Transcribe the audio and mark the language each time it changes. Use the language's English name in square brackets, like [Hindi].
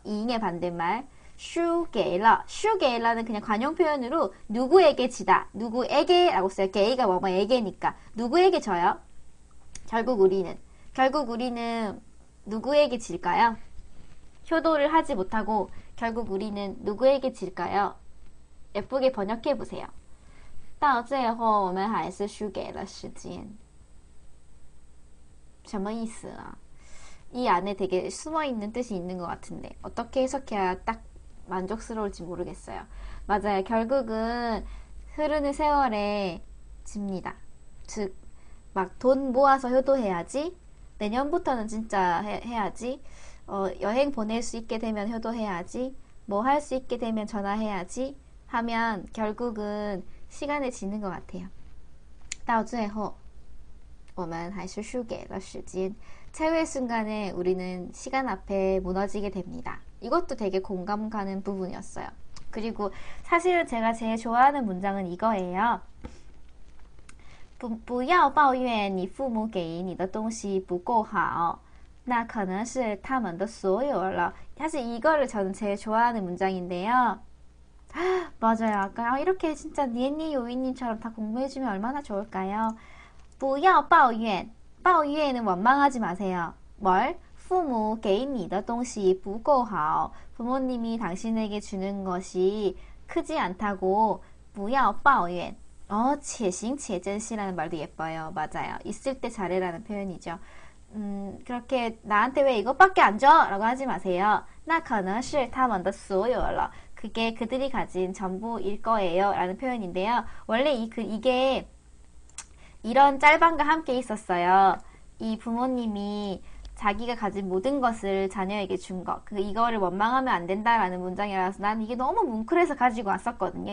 [Korean] 이잉의 반대말 [Chinese] 输给了 [Korean] 输给了는 그냥 관용 표현으로 누구에게 지다 누구에게 라고 써요. 게이가 뭐뭐에게니까 누구에게 져요? 결국 우리는 누구에게 질까요? 효도를 하지 못하고 결국 우리는 누구에게 질까요? 예쁘게 번역해 보세요. [Chinese] 到最后我们还是输给了时间什么意思啊? [Korean] 이 안에 되게 숨어있는 뜻이 있는 것 같은데 어떻게 해석해야 딱 만족스러울지 모르겠어요. 맞아요. 결국은 흐르는 세월에 집니다. 즉 막 돈 모아서 효도해야지. 내년부터는 진짜 해야지. 여행 보낼 수 있게 되면 효도해야지. 뭐 할 수 있게 되면 전화해야지. 하면 결국은 시간을 지는 것 같아요. [Chinese] 到最后我们还是输给了时间 [Korean] 최후의 순간에 우리는 시간 앞에 무너지게 됩니다. 이것도 되게 공감 가는 부분이었어요. 그리고 사실은 제가 제일 좋아하는 문장은 이거예요. [Chinese] 不要抱怨你父母给你的东西不够好那可能是他们的所有了 [Korean] 사실 이거를 저는 제일 좋아하는 문장인데요. 맞아요. 아까 이렇게 진짜 니엔니 요이님처럼 다 공부해주면 얼마나 좋을까요? [Chinese] 不要抱怨 抱怨 [Korean] 은 원망하지 마세요. 뭘? [Chinese] 父母给你的东西不够好 [Korean] 부모님이 당신에게 주는 것이 크지 않다고 [Chinese] 不要抱怨. 且行且珍惜 [Korean] 라는 말도 예뻐요. 맞아요. 있을 때 잘해라는 표현이죠. 그렇게 나한테 왜 이것밖에 안 줘? 라고 하지 마세요. [Chinese] 那可能是他们的所有了. [Korean] 그게 그들이 가진 전부일 거예요. 라는 표현인데요. 원래 이게 이런 짤방과 함께 있었어요. 이 부모님이 자기가 가진 모든 것을 자녀에게 준 것. 이거를 원망하면 안 된다라는 문장이라서 난 이게 너무 뭉클해서 가지고 왔었거든요.